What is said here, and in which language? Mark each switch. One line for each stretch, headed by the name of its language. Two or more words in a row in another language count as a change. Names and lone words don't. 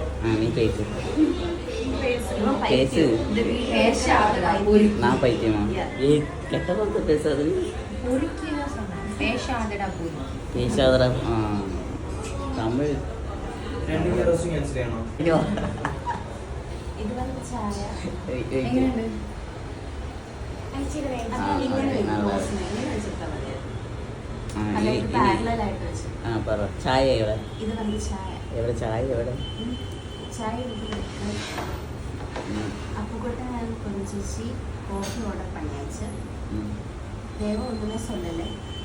Tamil: நீ பேசு. நான் பைத்தியமா? கெட்ட வார்த்தை பேசாது. பேசாதடா. தமிழ். இது வந்து சாயா.
Malayalam: ചായ എവിടെ? ഇത് வந்து ചായ. എവിടെ ചായ? എവിടെ ചായ?
Tamil: அப்போ கூட நான் கொஞ்சம் காஃபி ஆர்டர் பண்ணியாச்சு. தேவை ஒன்றுமே சொல்லலை.